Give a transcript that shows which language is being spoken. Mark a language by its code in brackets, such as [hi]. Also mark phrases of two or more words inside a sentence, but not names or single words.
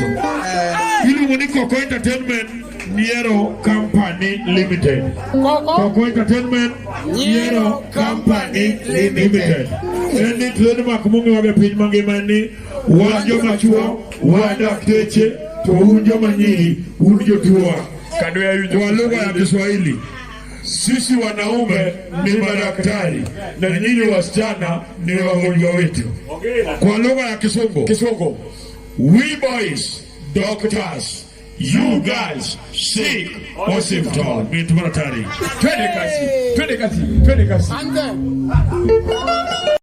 [luo] Iluongo ni Coco Entertainment Nyiero Company Limited. Coco Entertainment Nyiero Company Limited. Eni trademark mong'ewa e piny mangima ni wan joma chuo, wan dakteche, to un joma nyiri, un jotuo. [sw] Kwa lugha ya Kiswahili, sisi wanaume ni madaktari na nyinyi wasichana ni wagonjwa wetu. Kwa lugha ya Kisungu, [en] we boys doctors, you guys sick hospital. [sw] Mimi tumatari. Twende kasi.